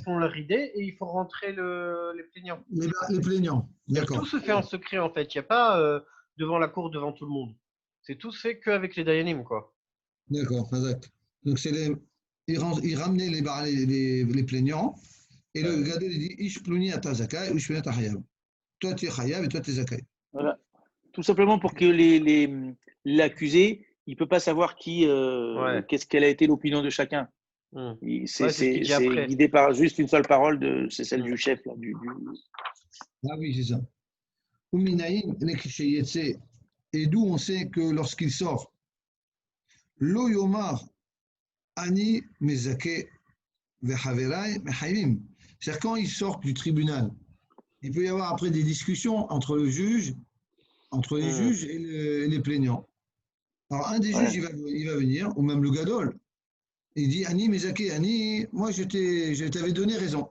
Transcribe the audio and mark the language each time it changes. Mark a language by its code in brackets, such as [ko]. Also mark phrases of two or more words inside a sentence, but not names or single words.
[fr] font leur idée et ils font rentrer les plaignants. Les plaignants. Donc, D'accord. tout se fait en secret, en fait. Il n'y a pas devant la cour, devant tout le monde. C'est tout se fait qu'avec les Dayanim, quoi. D'accord, Khazak. Donc ils ramenaient les plaignants et le gadol il dit [he] איש פלוני אתה זכאי, איש פלוני אתה חייב. [fr] Toi tu es hayab et toi tu es zakai. Voilà. Tout simplement pour que l'accusé, il ne peut pas savoir quelle a été l'opinion de chacun. C'est ce qu'il dit après. guidé par juste une seule parole, c'est celle du chef. Là, Ah oui, c'est ça. Uminaïn, et d'où on sait que lorsqu'il sort, [he] לא יאמר אני מזכה וחבריי מחייבים. [fr] C'est-à-dire quand il sort du tribunal, il peut y avoir après des discussions entre les juges et les plaignants. Alors un des juges, il va venir, ou même le gadol, il dit [he] אני מזכה, [fr] Ani, moi je t'avais donné raison.